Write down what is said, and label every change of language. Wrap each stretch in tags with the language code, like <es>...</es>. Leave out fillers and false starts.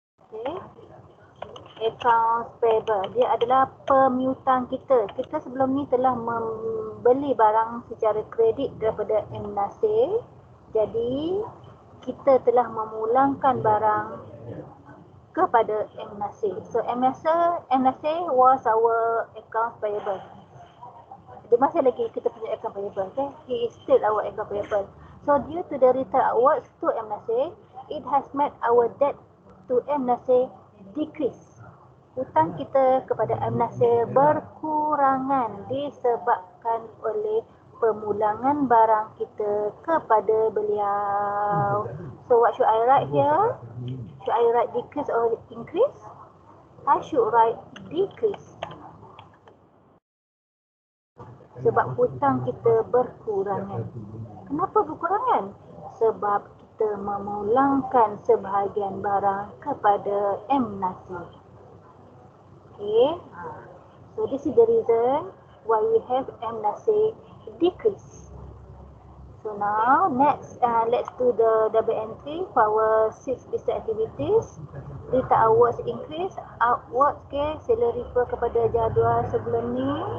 <ms>Okay. Accounts payable. Dia adalah pemiutang kita. Kita sebelum ni telah membeli barang secara kredit daripada M. Nasir. Jadi, kita telah memulangkan barang kepada M.</ms> <en>Nasir. So, M. Nasir was our accounts payable. Dia masih lagi kita punya account payable. Okay? He is still our account payable. So, due to the return outwards to M. Nasir, it has made our debt to M.</en> <ms>Nasir decrease. Hutang kita kepada M. Nasir berkurangan disebabkan oleh pemulangan barang kita kepada beliau.</ms> <en>So what should I write here? Should I write decrease or increase? I should write decrease.</en> <ms>Sebab hutang kita berkurangan. Kenapa berkurangan? Sebab kita memulangkan sebahagian barang kepada M nasi.</ms> <en>Okay. So this is the reason why we have M nasi decrease. So now next let's do the double entry for our 6 business activities.</en> <ms>Data awards increase, outwards okay, sila refer kepada jadual sebelum ni.</ms>